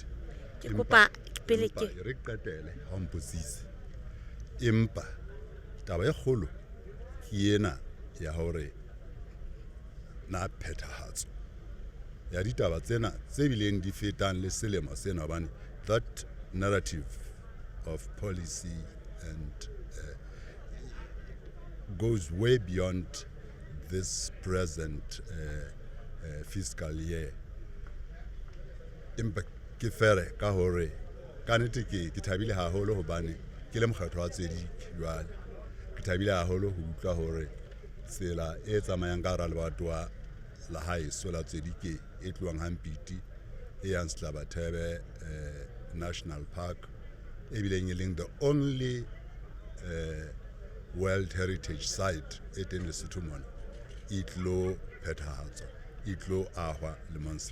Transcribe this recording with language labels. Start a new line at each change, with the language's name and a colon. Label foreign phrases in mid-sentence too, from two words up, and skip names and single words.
Southern Sotho: Ke kopa pele ke re qetele ha mpotsise empa taba e kgolo ke ena ya hore na phethahatso ya ditaba tsena tse bileng di fetang le selemo sena hobane
English: that narrative of policy and goes way beyond this present fiscal year.
Southern Sotho: Empa ke fere ka hore ka nnete ke thabile haholo hobane ke le mokgatlo wa tsedi jwale ke thabile haholo ho utlwa hore tsela e tsamayang ka hara lebatowa la haeso la tsedi ke e tloang hampiti e yang Slabathebe National Park e bileng e leng
English: the only World Heritage Site
Southern Sotho: e teng Lesotho mona e tlo phethahatsa e tlo ahwa le monse.